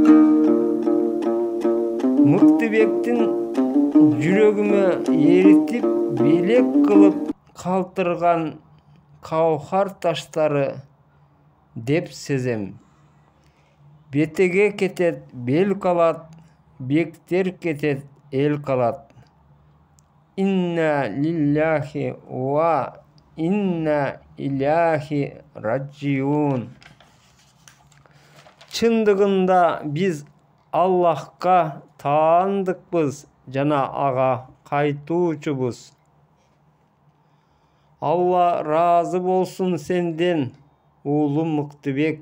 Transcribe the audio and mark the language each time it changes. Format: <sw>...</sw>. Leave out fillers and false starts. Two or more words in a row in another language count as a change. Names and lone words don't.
<ky>Мыктыбектин жүрөгүмө эритип, белек кылып калтырган каухар таштары деп сезем. Бетеге кетет, бел калат, бектер кетет, эл калат.</ky> <ar>إنا لله وإنا إليه راجعون.</ar> <ky>Чындыгында биз Аллахка таандыкпыз жана ага кайтуучубуз. Алла разы болсун сенден, уулум Мыктыбек.</ky>